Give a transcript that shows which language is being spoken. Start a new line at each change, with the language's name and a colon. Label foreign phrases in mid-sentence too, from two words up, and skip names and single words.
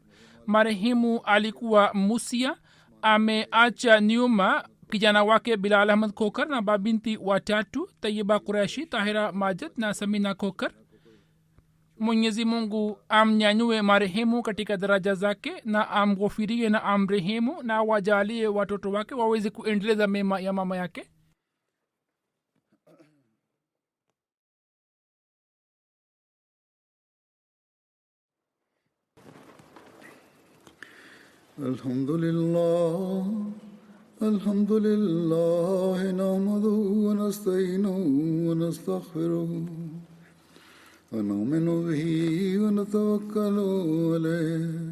Swahili: Marehemu alikuwa musia, ameacha nyuma kijana wake Bilal Ahmad Khokar na babinti 3, Tayyiba Quraishi, Tahira Majid na Samina Khokar. Mwenyezi Mungu amnyanyue marehemu katika daraja zake na amghufirie na amrehemu, na wajalie watoto wake waweze kuendeleza mema ya mama yake.
Arabic: الحمد لله نحمده ونستعينه ونستغفره ونؤمن به ونتوكل عليه